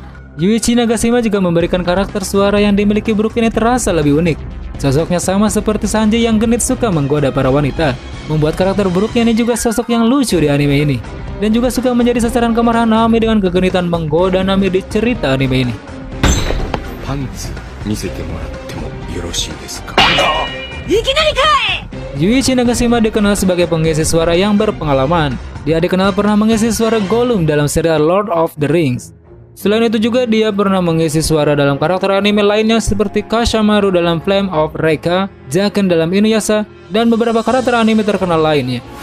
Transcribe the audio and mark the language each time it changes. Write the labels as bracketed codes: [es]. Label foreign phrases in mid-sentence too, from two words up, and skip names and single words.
[id] Yuichi Nagashima juga memberikan karakter suara yang dimiliki Brook ini terasa lebih unik. Sosoknya sama seperti Sanji yang genit suka menggoda para wanita, membuat karakter Brook ini juga sosok yang lucu di anime ini, dan juga suka menjadi sasaran kemarahan Nami dengan kegenitan menggoda Nami di cerita anime ini. [ja] パンツ見せてもらってもよろしいですか? [id] Yuichi Nagashima dikenal sebagai pengisi suara yang berpengalaman. Dia dikenal pernah mengisi suara Gollum dalam serial Lord of the Rings. Selain itu juga dia pernah mengisi suara dalam karakter anime lainnya seperti Kashamaru dalam Flame of Recca, Zaken dalam Inuyasha, dan beberapa karakter anime terkenal lainnya.